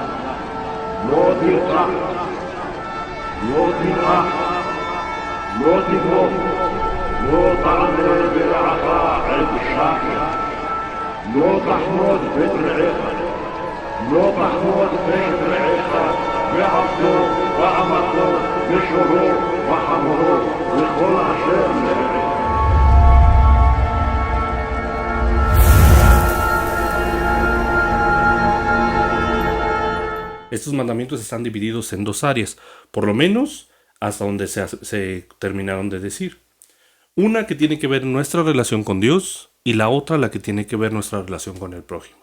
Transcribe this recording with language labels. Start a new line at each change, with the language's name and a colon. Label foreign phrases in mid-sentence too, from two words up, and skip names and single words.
Hebrew: לא תרצח, לא תנאף, לא תגנוב, לא תענה ברעך עד שקר. לא תחמוד בית רעך, לא תחמוד בית רעך, ועבדו ואמתו ושורו וחמורו וכל אשר לרעך.
Spanish: Estos mandamientos están divididos en dos áreas, por lo menos hasta donde se terminaron de decir. Una que tiene que ver nuestra relación con Dios y la otra la que tiene que ver nuestra relación con el prójimo.